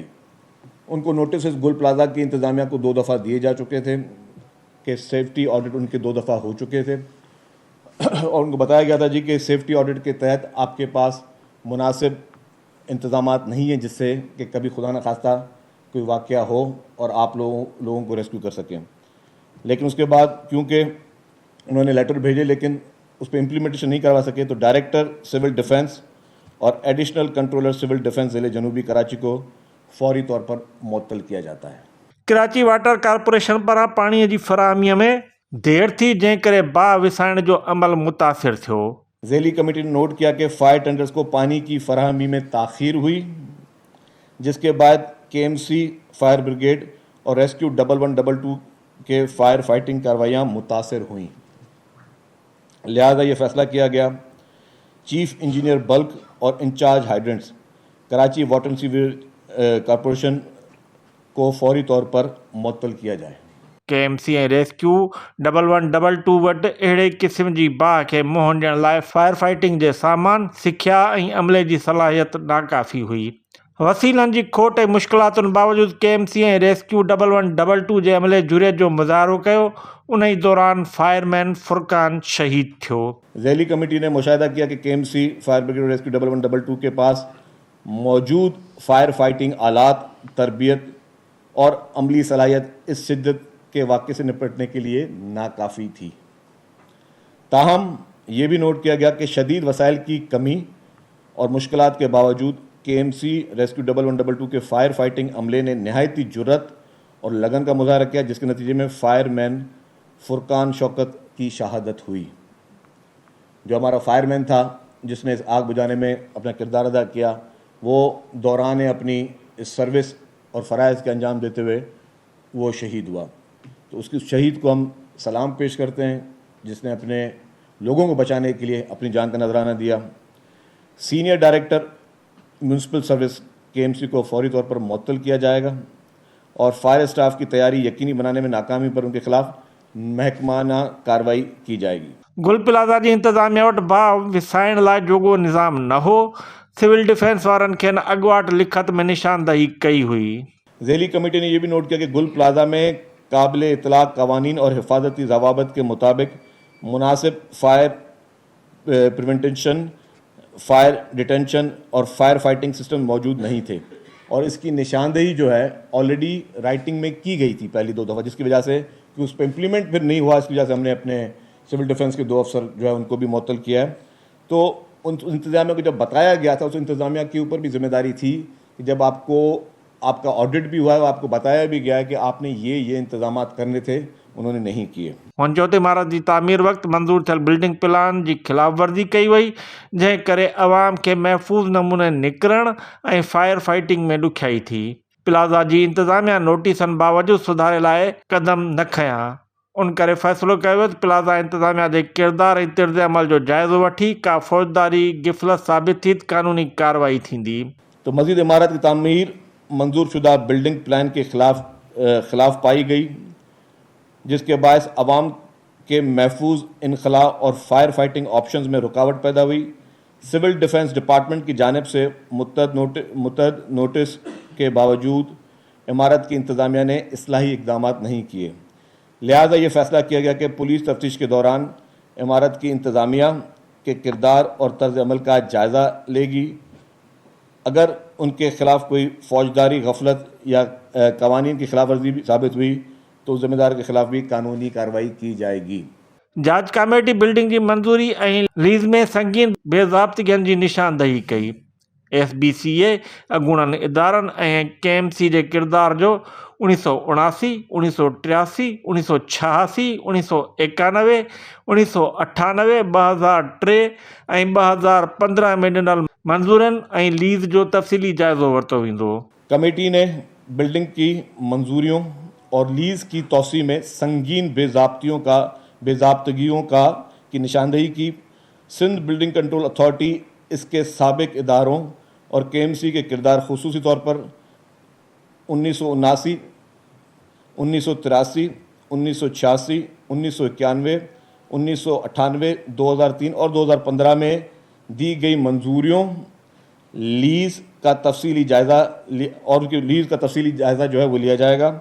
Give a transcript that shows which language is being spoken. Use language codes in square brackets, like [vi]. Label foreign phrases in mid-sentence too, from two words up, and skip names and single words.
[ur] ان کو نوٹس گل پلازہ کی انتظامیہ کو 2 دفعہ دیے جا چکے تھے کہ [en] safety audit [ur] ان کے 2 دفعہ ہو چکے تھے اور ان کو بتایا گیا تھا جی کہ [en] safety audit [ur] کے تحت آپ کے پاس مناسب انتظامات نہیں ہیں جس سے کہ کبھی خدا نہ خواستہ کوئی واقعہ ہو اور آپ لوگوں کو ریسکیو کر سکیں. لیکن اس کے بعد کیونکہ انہوں نے لیٹر بھیجے لیکن اس پر امپلیمنٹیشن نہیں کروا سکے، تو [en] director civil defence [ur] اور [en] additional controller civil defence [ur] ضلعے جنوبی کراچی کو فوری طور پر معطل کیا جاتا ہے. [sd] कराची वाटर कॉरपोरेशन पारां पाणीअ जी फराहमीअ में देर थी, जंहिं करे बाहि विसाइण जो अमल मुतासिर थियो। [ur] ذیلی کمیٹی نے نوٹ کیا کہ [en] fire tenders [ur] کو پانی کی فراہمی میں تاخیر ہوئی، جس کے بعد KMC [en] fire brigade [ur] اور ریسکیو 1122 کے [en] fire fighting [ur] کارروائیاں متاثر ہوئی. لہٰذا یہ فیصلہ کیا گیا [en] chief engineer bulk [ur] اور [en] in-charge hydrants Karachi water and sewerage corporation [ur] کو فوری طور پر معطل کیا جائے. [sd] KMC ऐं रेस्क्यू 1122 वटि अहिड़े क़िस्म जी बाहि खे मुंहुं ॾियण लाइ [en] fire fighting [sd] जे सामान, सिख्या ऐं अमले जी सलाहियत नाकाफ़ी हुई। वसीलनि जी खोट ऐं मुश्किलातुनि बावजूदि KMC ऐं रेस्क्यू 1122 जे अमले जुरियत जो मुज़ाहिरो कयो। उन ई दौरान फायरमैन फुरकान शहीद थियो। [ur] ذیلی کمیٹی نے مشاہدہ کیا کہ KMC [en] fire brigade [ur] اور ریسکیو 1122 کے پاس موجود [en] fire fighting [ur] آلات، تربیت اور عملی صلاحیت اس شدت کے واقعے سے نمٹنے کے لیے ناکافی تھی. تاہم یہ بھی نوٹ کیا گیا کہ شدید وسائل کی کمی اور مشکلات کے باوجود KMC ریسکیو 1122 کے [en] fire fighting [ur] عملے نے نہایتی جرأت اور لگن کا مظاہرہ کیا، جس کے نتیجے میں [en] fire man [ur] فرقان شوکت کی شہادت ہوئی۔ جو ہمارا [en] fire man [ur] تھا جس نے اس آگ بجھانے میں اپنا کردار ادا کیا، وہ دوران اپنی اس سروس اور فرائض کے انجام دیتے ہوئے وہ شہید ہوا۔ تو اس کی شہید کو ہم سلام پیش کرتے ہیں، جس نے اپنے لوگوں کو بچانے کے لیے اپنی جان کا نذرانہ دیا۔ [en] senior director municipal service [ur] KMC کو فوری طور پر معطل کیا جائے گا، اور [en] fire staff [ur] کی تیاری یقینی بنانے میں ناکامی پر ان کے خلاف محکمانہ کارروائی کی جائے گی۔ [sd] گل پلازا جی انتظامیہ وٹ باہ وسائن لائے जोगो निज़ाम न हो, [en] civil defence [sd] वारनि खेनि अॻुवाट लिखत में निशानदही कई हुई। [ur] ذیلی کمیٹی نے یہ بھی نوٹ کیا کہ گل پلازا میں قابل اطلاق قوانین اور حفاظتی ضوابط کے مطابق مناسب [en] fire prevention, fire detention [ur] اور [en] fire fighting system [ur] موجود نہیں تھے، اور اس کی نشاندہی جو ہے [en] already writing [ur] میں کی گئی تھی پہلی 2 دفعہ، جس کی وجہ سے کہ اس پہ امپلیمنٹ پھر نہیں ہوا، اس کی وجہ سے ہم نے اپنے [en] civil defence [ur] کے 2 افسر جو ہے ان کو بھی معطل کیا ہے۔ تو ان انتظامیہ کو جب بتایا گیا تھا، اس انتظامیہ کے اوپر بھی ذمہ داری تھی کہ جب آپ کا آڈٹ بھی ہوا ہے، آپ کو بتایا بھی گیا ہے کہ آپ نے یہ انتظامات کرنے تھے، انہوں نے نہیں کیے۔ [sd] हुन चयो त इमारत जी तामीर वक़्तु मंज़ूर थियल [en] building plan [sd] जी ख़िलाफ़ वर्ज़ी कई वई, जंहिं करे अवाम खे महफ़ूज़ नमूने निकिरण ऐं [en] fire fighting [sd] में ॾुखियाई थी। प्लाज़ा जी इंतज़ामिया नोटिसनि बावजूदि सुधारे लाइ क़दम न खयां। उन करे फ़ैसिलो कयो वियो त प्लाज़ा इंतज़ामिया जे किरदार ऐं तिर्द अमल जो जाइज़ो वठी का फ़ौजदारी गिफ़लत साबित थी त क़ानूनी कार्रवाई थींदी। [ur] تو مزید عمارت کی تعمیر منظور شدہ [en] building plan [ur] کے خلاف پائی گئی، جس کے باعث عوام کے محفوظ انخلاء اور [en] fire fighting options [ur] میں رکاوٹ پیدا ہوئی۔ [en] civil defence department [ur] کی جانب سے متعدد نوٹس کے باوجود عمارت کی انتظامیہ نے اصلاحی اقدامات نہیں کیے، لہٰذا یہ فیصلہ کیا گیا کہ پولیس تفتیش کے دوران عمارت کی انتظامیہ کے کردار اور طرز عمل کا جائزہ لے گی۔ اگر ان کے خلاف کوئی فوجداری غفلت یا قوانین کی خلاف ورزی بھی ثابت ہوئی تو ذمہ دار کے خلاف بھی قانونی کارروائی کی جائے گی۔ [sd] जांच कमेटी बिल्डिंग जी मंज़ूरी ऐं लीज़ में संगीन बेज़ाब्तिगियुनि जी निशानदही कई। SBCA अॻूणनि इदारनि ऐं KMC जे किरदार जो 1979, 1983, 1986, 1991, 1998, 2003 ऐं 2015 में ॾिनल मंज़ूरनि ऐं लीज़ जो तफ़सीली जाइज़ो वरितो वेंदो। [ur] کمیٹی نے بلڈنگ کی منظوریوں اور لیز کی توسیع میں سنگین بے ضابطگیوں کی نشاندہی کی۔ سندھ بلڈنگ کنٹرول اتھارٹی اس کے سابق اداروں اور KMC کے کردار، خصوصی طور پر 1979، 1983، 1986، 1991، 1998، 2003 اور 2015 میں دی گئی منظوریوں، لیز کا تفصیلی جائزہ جو ہے وہ لیا جائے گا۔